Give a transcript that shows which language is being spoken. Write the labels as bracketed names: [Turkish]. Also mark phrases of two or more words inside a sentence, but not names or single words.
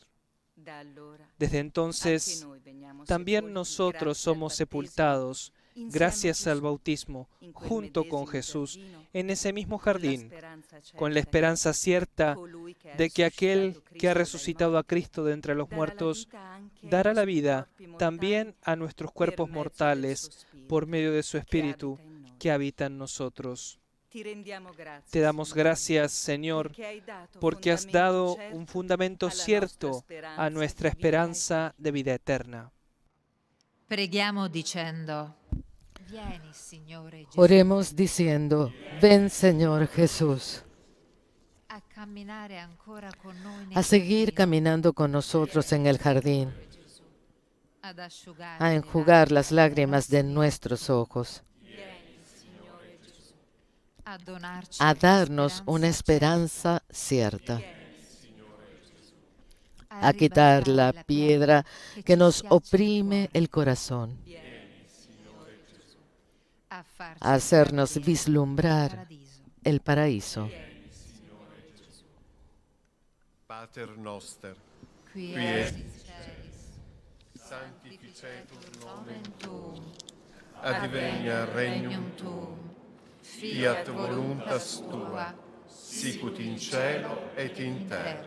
[Spanish] Desde entonces, también nosotros somos sepultados gracias al bautismo, junto con Jesús, en ese mismo jardín, con la esperanza cierta de que aquel que ha resucitado a Cristo de entre los muertos dará la vida también a nuestros cuerpos mortales por medio de su Espíritu que habita en nosotros. Te damos gracias, Señor, porque has dado un fundamento cierto a nuestra esperanza de vida eterna. [Italian] Preghiamo dicendo: Vieni, Signore Gesù, [Spanish] Oremos diciendo, ven Señor Jesús, [Italian] a camminare ancora con noi nel [Spanish] a seguir [Italian] giardino, [Spanish] caminando con nosotros en el jardín, [Italian] ad asciugare [Spanish] a [Italian] le [Spanish] enjugar las [Italian] lacrime [Spanish] lágrimas de [Italian] nostre, [Spanish] nuestros ojos, [Italian] a donarci [Spanish] a [Italian] una [Spanish] darnos una [Italian] speranza [Spanish] esperanza cierta, [Italian] certa, [Spanish] a quitar la piedra que [Italian] ci [Spanish] nos [Italian] schiaccia il [Spanish] oprime [Italian] cuore, [Spanish] el corazón, [Italian] a farci [Spanish] a hacernos [Italian] intravedere il [Spanish] vislumbrar [Italian] paradiso. [Spanish] el paraíso. [Latin] Pater noster, Qui qui es es in celis, sanctificetur nomen nomen tuum, advenia regnum tuum, fiat voluntas tua, sicut in cielo et in terra.